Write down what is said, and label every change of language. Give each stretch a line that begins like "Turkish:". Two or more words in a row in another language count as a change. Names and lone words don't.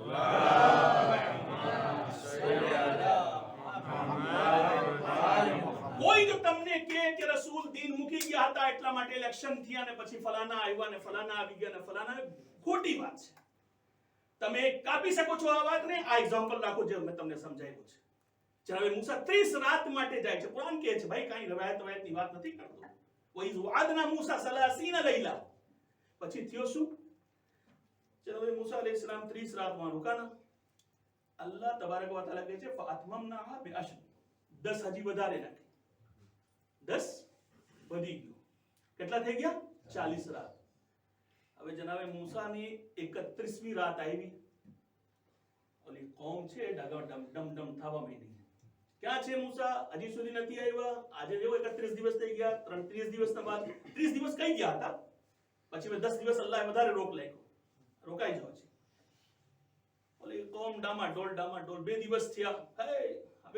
Gujarati: કોઈ જો તમને કહે કે રસૂલ દીન મૂકી ગયા હતા એટલા માટે ઇલેક્શન થયા અને પછી ફલાના આવ્યા અને ફલાના આવી ગયા અને ફલાના ખોટી વાત છે તમે કાપી શકો છો આ વાતને આ એક્ઝામ્પલ રાખો જે મેં તમને સમજાવ્યું છે જનાબે મૂસા 30 રાત માટે જાય છે કુરાન કહે છે ભાઈ કાઈ રવાયતની વાત નથી કરતો
Arabic: وَإِذْ وَعَدْنَا مُوسَى 30 لَيْلًا
Gujarati: પછી થયો શું જનાબે મૂસા અલૈહિસ્સલામ 30 રાત માં રોકાના
Arabic: الله تبارك وتعالى
Gujarati: કહે છે
Arabic: فَأَتْمَمْنَاهَا بِعَشْرٍ
Gujarati: 10 હજી વધારે નાખે 10 વધી ગયો કેટલા થઈ ગયા 40 રાત હવે જનાબે મૂસાની 31મી રાત આવી ઓલી કોમ છે ડમ ડમ થવા માંડી ક્યાં છે મૂસા હજી સુધી નથી આવ્યા આજે જેવો 31 દિવસ થઈ ગયા 30 દિવસના બાદ 30 દિવસ કઈ ગયા હતા પછી 10 દિવસ અલ્લાહે વધારે રોકાઈ જાવ છે ઓલી કોમ ડામાડોલ 2 દિવસ થયા હે હવે